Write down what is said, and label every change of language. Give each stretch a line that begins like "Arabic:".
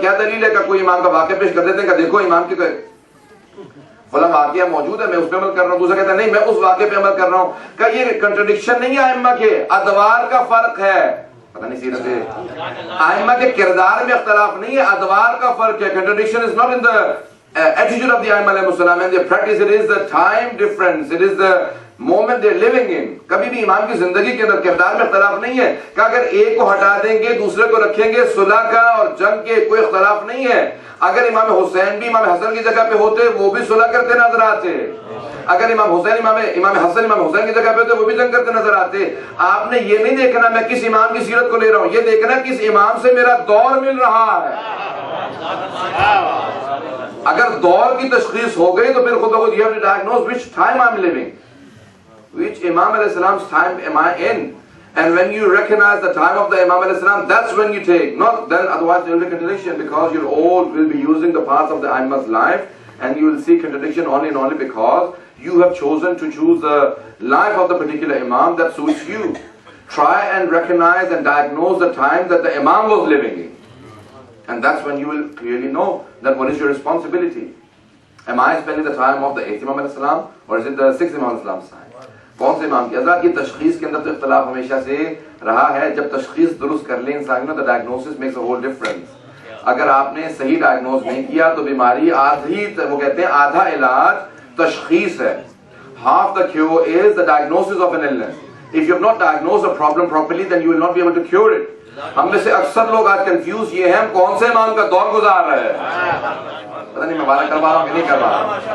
Urdu: کیا دلیل ہے کہ کوئی امام کا واقعہ پیش کر دیتے ہیں کہ دیکھو امام کی فلاں واقعہ موجود ہے, میں اس پہ عمل کر رہا ہوں. دوسرا کہتا ہے نہیں میں اس واقعے پہ عمل کر رہا ہوں. کہ یہ کنٹرڈکشن نہیں ہے ائمہ کے, ادوار کا فرق ہے. پتہ نہیں سیرت ہے, ائمہ کے کردار میں اختلاف نہیں ہے, ادوار کا فرق ہے.
English: Contradiction is not in the attitude of the ائمہ علیہ السلام and their practice, it is the time difference, it is the moment they are living in.
Urdu: کبھی بھی امام کی زندگی کے اندر کردار میں اختلاف نہیں ہے کہ اگر ایک کو ہٹا دیں گے دوسرے کو رکھیں گے, صلح کا اور جنگ کے کوئی اختلاف نہیں ہے. اگر امام حسین بھی امام حسن کی جگہ پہ ہوتے وہ بھی صلح کرتے نظر آتے. اگر امام حسین امام حسن امام حسین کی جگہ پہ ہوتے وہ بھی جنگ کرتے نظر آتے. آپ نے یہ نہیں دیکھنا میں کس امام کی سیرت کو لے رہا ہوں, یہ دیکھنا کس امام سے میرا دور مل رہا ہے. اگر دور کی تشخیص ہو گئی تو پھر خود بخود
English: you have to diagnose which time I'm living, which Imam alayhi salam's time am I in, and when you recognize the time of the Imam alayhi salam, that's when you take, not then otherwise there will be contradiction, because you all will be using the path of the Imam's life and you will see contradiction only and only because you have chosen to choose the life of the particular Imam that suits you. Try and recognize and diagnose the time that the Imam was living in. And that's when you will clearly know that what is your responsibility. Am I spending the time of the 8th Imam alayhi salam or is it the 6th Imam alayhi salam's time?
Urdu: کون سے امام کی حضرات کی تشخیص کے اندر تو اختلاف ہمیشہ سے رہا ہے. جب تشخیص درست کر لیں انسان نے تو
English: diagnosis makes a whole difference.
Urdu: اگر آپ نے صحیح ڈائگنوز نہیں کیا تو بیماری آدھی, وہ کہتے ہیں آدھا علاج تشخیص ہے.
English: Half the cure is the diagnosis of an illness. If you have not diagnosed a problem properly, then you will not be able to cure it.
Urdu: ہم میں سے اکثر لوگ آج کنفیوز یہ ہیں ہم کون سے امام کا دور گزار رہے ہیں. پتہ نہیں میں بارہ کروا رہا ہوں کہ نہیں کروا رہا ہوں.